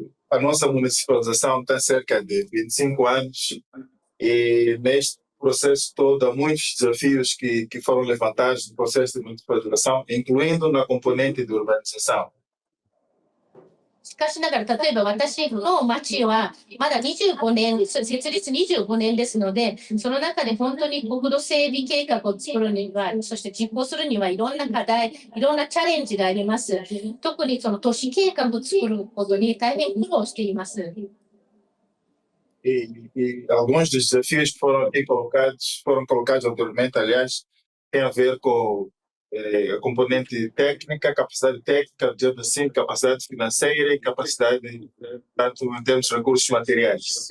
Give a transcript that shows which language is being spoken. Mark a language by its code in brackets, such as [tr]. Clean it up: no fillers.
[pt] a nossa municipalização tem cerca de 25 anos e neste processo todo há muitos desafios que foram levantados no processo de municipalização, incluindo na componente de urbanização. [ja] しかしながら、例えば私の町はまだ25年、設立25年ですので、その中で本当に国土整備計画を作るには、そして実行するにはいろんな課題、いろんなチャレンジがあります。特にその都市計画を作ることに大変苦労しています。 [pt] E alguns dos desafios que foram aqui colocados anteriormente, aliás, tem a ver com a componente técnica, capacidade técnica, digamos assim, capacidade financeira e capacidade, tanto em termos de recursos materiais.